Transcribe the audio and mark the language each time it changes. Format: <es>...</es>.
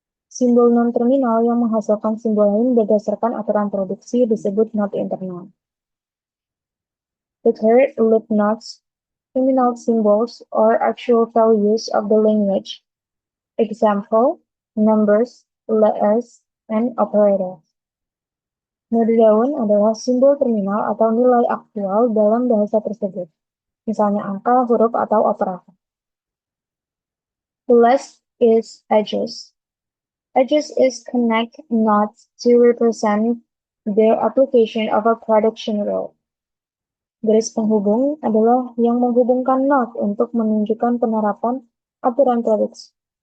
<id>Simbol non-terminal yang menghasilkan simbol lain berdasarkan aturan produksi disebut node internal.</id> <en>The third, loop nodes, terminal symbols or actual values of the language. Example, numbers, letters, and operators.</en> <id>Node daun adalah simbol terminal atau nilai aktual dalam bahasa tersebut, misalnya angka, huruf, atau operator.</id> <en>The last is edges. Edges is connect nodes to represent the application of a production rule.</en> <id>Garis penghubung adalah yang menghubungkan node untuk menunjukkan penerapan aturan produksi.</id>